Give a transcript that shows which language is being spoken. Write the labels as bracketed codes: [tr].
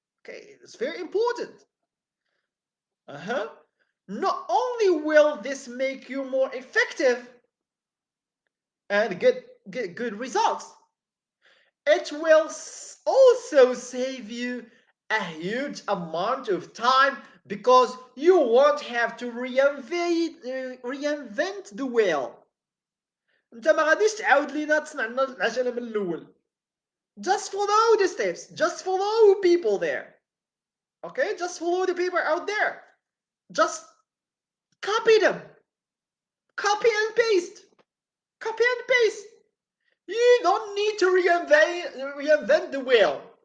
[en] Okay, it's very important. Not only will this make you more effective and get good results, it will also save you a huge amount of time because you won't have to reinvent the wheel. [ar] انت ما غاديش تعاود لينا تصنع لنا العجله من الاول. [en] Just follow the steps. Just follow people there. Okay? Just follow the people out there. Just copy them. Copy and paste. Copy and paste. You don't need to reinvent the wheel.